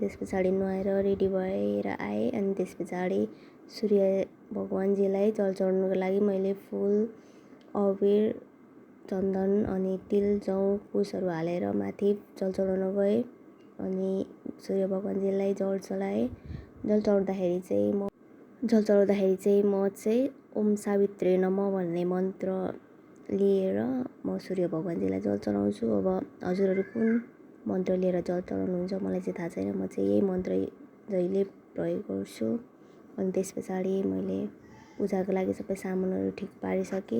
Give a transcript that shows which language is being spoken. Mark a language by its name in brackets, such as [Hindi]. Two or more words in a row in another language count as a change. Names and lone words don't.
[Nepali] त्यस पछाडि नुहाएर रेडी भएर आएँ। अनि त्यस पछाडि सूर्य भगवान्जीलाई जल चढाउनुको लागि मैले फुल, अबिर, चन्दन अनि तिल, जौ, कुशहरू हालेर माथि जल चढाउन गएँ। अनि सूर्य भगवान्जीलाई जल चढाएँ। जल चढाउँदाखेरि चाहिँ म चाहिँ [Sanskrit] ओम सावित्रे नमः [Nepali] भन्ने मन्त्र लिएर म सूर्य भगवान्जीलाई जल चढाउँछु। अब हजुरहरू कुन मन्त्र लिएर जल चढाउनुहुन्छ मलाई चाहिँ थाहा छैन। म चाहिँ यही मन्त्र जहिले प्रयोग गर्छु। अनि त्यस पछाडि मैले पूजाको लागि सबै सामानहरू ठिक पारिसकेँ।